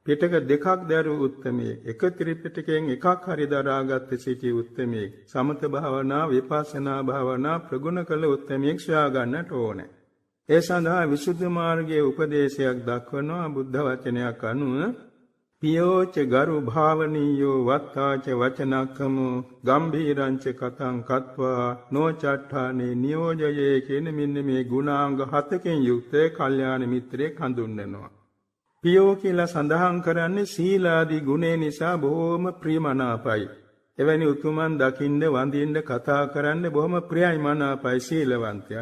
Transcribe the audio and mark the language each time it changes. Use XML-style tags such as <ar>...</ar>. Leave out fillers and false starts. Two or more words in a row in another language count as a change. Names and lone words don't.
<si>පිටක දෙකක් දරු උත්තමයෙක්. එක ත්‍රිපිටකයෙන් එකක් හරි දරාගත් සිටි උත්තමයෙක්. සමත භාවනා, විපස්සනා භාවනා ප්‍රගුණ කළ උත්තමයෙක් සොයා ගන්නට ඕනේ. ඒ සඳහා විසුද්ධි මාර්ගයේ උපදේශයක් දක්වනවා බුද්ධ වචනයක් අනුව</si> <pi>පියෝච ගරු භාවනීයෝ වත්තාච වචනක්කමෝ ගම්භීරංච කතං කତ୍වා නොචට්ඨානේ නියෝජයේ</pi> <si>කියන මෙන්න මේ ගුණාංග 7කින් යුක්ත කල්යාණ මිත්‍රයෙක් හඳුන්වනවා. පියෝ කියලා සඳහන් කරන්නේ සීලාදී ගුණේ නිසා බොහෝම ප්‍රියමනාපයි. එවැනි උතුමන් දකින්න වඳින්න කතා කරන්න බොහොම ප්‍රියයි මනාපයි සීලවන්තයා.</si>